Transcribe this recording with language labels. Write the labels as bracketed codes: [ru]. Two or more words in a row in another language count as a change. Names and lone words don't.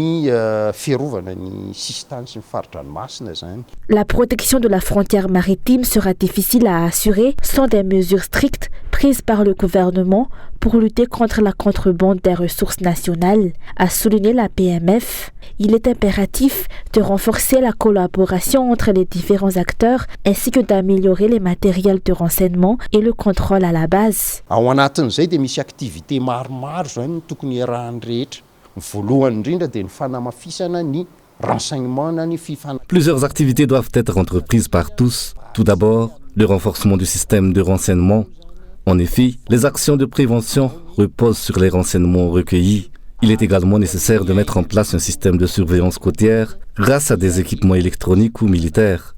[fr] La protection de la frontière maritime sera difficile à assurer sans des mesures strictes prises par le gouvernement pour lutter contre la contrebande des ressources nationales, a souligné la PMF. Il est impératif de renforcer la collaboration entre les différents acteurs ainsi que d'améliorer les matériels de renseignement et le contrôle à la base. [mg] Ao anatin'izay dia misy activité maromaro zany tokony iarahan'ny rehetra. Voalohany indrindra dia ny fanamafisana ny renseignement na ny [fr] Plusieurs activités doivent être entreprises par tous. Tout d'abord, le renforcement du système de renseignement. En effet, les actions de prévention reposent sur les renseignements recueillis. Il est également nécessaire de mettre en place un système de surveillance côtière grâce à des équipements électroniques ou militaires.